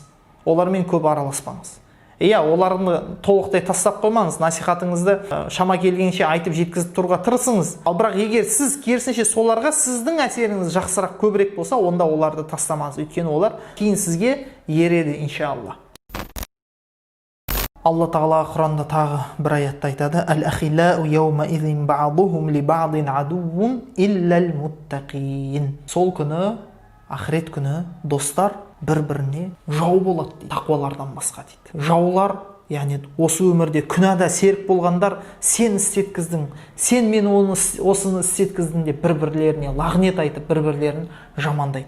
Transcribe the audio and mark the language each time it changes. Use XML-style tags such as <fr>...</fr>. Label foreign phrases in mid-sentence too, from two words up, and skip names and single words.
<kk>Олармен көп араласпаңыз. Иә, оларды толықтай тастап қоймаңыз, насихатыңызды шама келгенше айтып жеткізіп тұруға тырысыңыз. Ал бірақ егер сіз керісінше соларға сіздің әсеріңіз жақсырақ көбірек болса, онда оларды тастамаңыз. Өйткені олар кейін сізге ереді, иншалла. Алла Тағала Құранда тағы бір аятта айтады:</kk> <ar>«الأخلاء يومئذ بعضهم لبعض عدو إلا المتقين».</ar> <kk>Сол күні, ақырет күні достар бір-біріне жау болады дейді, тақуалардан басқа дейді. Жаулар, яғни осы өмірде күнәда серік болғандар, сен істеткіздің, сен мен осыны істеткіздің деп бір-бірлеріне лағнет айтып, бір-бірлерін жамандайды.</kk>